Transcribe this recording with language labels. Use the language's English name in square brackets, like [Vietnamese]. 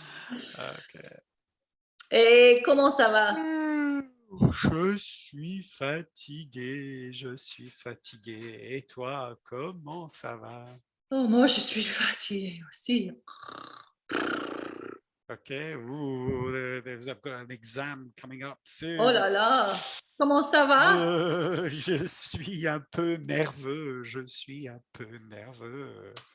[English] Okay. [French] Et comment ça va? Je suis fatigué, je suis fatigué. Et toi, comment ça va? Oh, moi, je suis fatiguée aussi. [English] Okay, I've got an exam coming up soon. [French] Oh là là. Comment ça va? Je suis un peu nerveux, je suis un peu nerveux.